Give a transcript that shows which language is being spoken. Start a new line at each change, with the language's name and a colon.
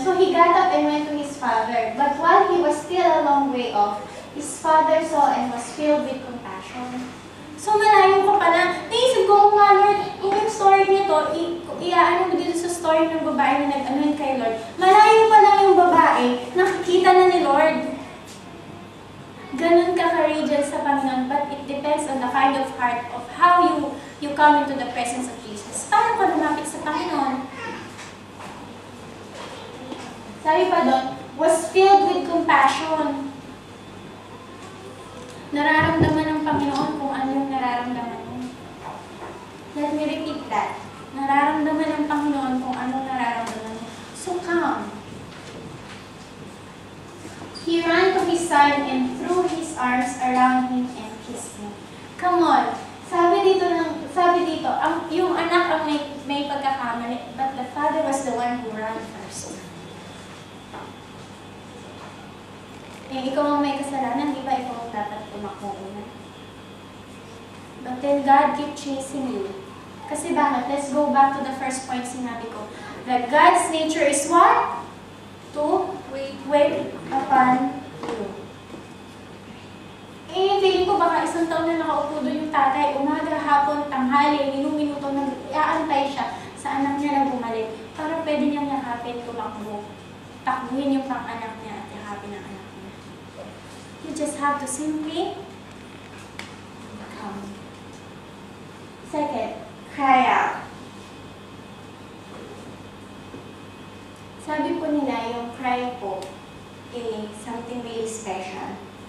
English: So He got up and went to His father. But while he was still a long way off, His father saw and was filled with compassion.
Filipino: So malayo ko pala. Naisip ko, nga Lord, kung yung story nito, iaano mo dito sa story ng babae na nag-anoin kay Lord. Malayo pala yung babae, nakikita na ni Lord. Ganun ka-courageous sa Panginoon,
English: but it depends on the kind of heart of how you come into the presence of Jesus.
Filipino: Paano ka lumapit sa Panginoon? Sabi pa doon,
English: was filled with compassion.
Filipino: Nararamdaman ng Panginoon kung ano yung nararamdaman mo.
English: Let me repeat that.
Filipino: Nararamdaman ng Panginoon kung anong nararamdaman mo.
English: So come. He ran to His son and threw His arms around him and kissed him. Come on.
Filipino: Sabi dito, yung anak ang may pagkakamali,
English: but the father was the one who ran first.
Filipino: Ikaw ang may kasalanan, di ba ikaw ang dapat tumakbo una?
English: But then God kept chasing you.
Filipino: Kasi bakit?
English: Let's go back to the first point sinabi ko. That God's nature is what? To wait upon you.
Filipino: Feeling ko baka isang taon na nakaupo doon yung tatay, umaga, hapon, tanghali, minuto, nag-aantay siya sa anak niya na bumalik. Para pwede niyang yakapin, tumakbo. Takbuhin yung pang-anak niya at yakapin ang anak niya.
English: You just have to simply come. Second, cry out.
Filipino: Sabi po nila, yung cry po, something really special.